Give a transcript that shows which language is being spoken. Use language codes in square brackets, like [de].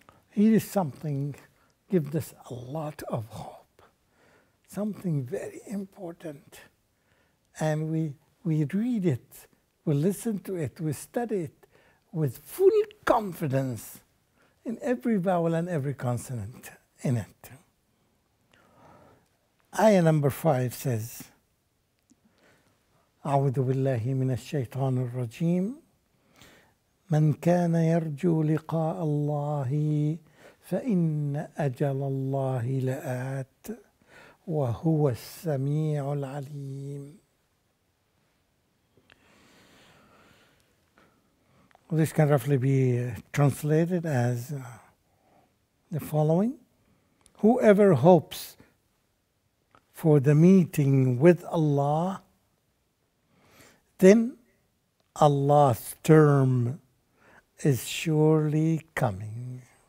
[en] Here is something gives us a lot of hope, something very important. And we read it, we listen to it, we study it with full confidence in every vowel and every consonant in it. Ayah number 5 says, [ar] أعوذ بالله من الشيطان الرجيم من كان يرجو لقاء الله فإن أجل الله لآت وهو السميع العليم. [en] This can roughly be translated as the following. Whoever hopes for the meeting with Allah, then Allah's term is surely coming.